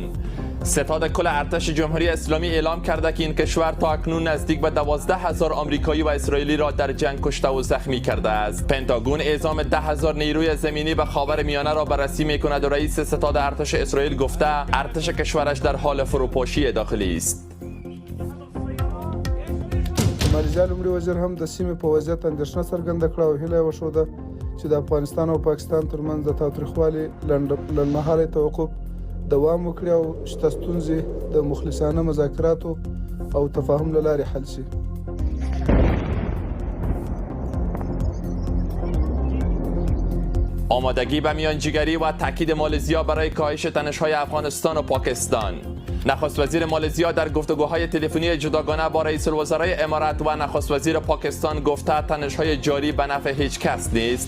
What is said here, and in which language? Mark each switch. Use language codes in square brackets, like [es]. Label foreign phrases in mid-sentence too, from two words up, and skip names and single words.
[fa] ستاد کل ارتش جمهوری اسلامی اعلام کرده که این کشور تا اکنون نزدیک به 12,000 آمریکایی و اسرائیلی را در جنگ کشته و زخمی کرده است. پنتاگون اعزام 10,000 نیروی زمینی به خاورمیانه را بررسی می‌کند و رئیس ستاد ارتش اسرائیل گفته ارتش کشورش در حال فروپاشی داخلی است. [ps] مالیزیا لومړي وزیر هم د سیمې په وضعیت اندېښنه څرګنده کړه او هیله یې وښوده چې د افغانستان او پاکستان ترمنځ د تاوتریخوالي لنډمهالی توقف دوام وکړي او شته ستونزې د مخلصانه مذاکراتو او تفاهم له لارې حل شي. [fa] آمادگی به میانجیگری و تاکید مالزیا برای کاهش تنش‌های افغانستان و پاکستان. نخست وزیر مالزیا در گفتگوهای تلفنی جداگانه با رئیس الوزرای امارات و نخست وزیر پاکستان گفته تنش‌های جاری به نفع هیچ کس نیست.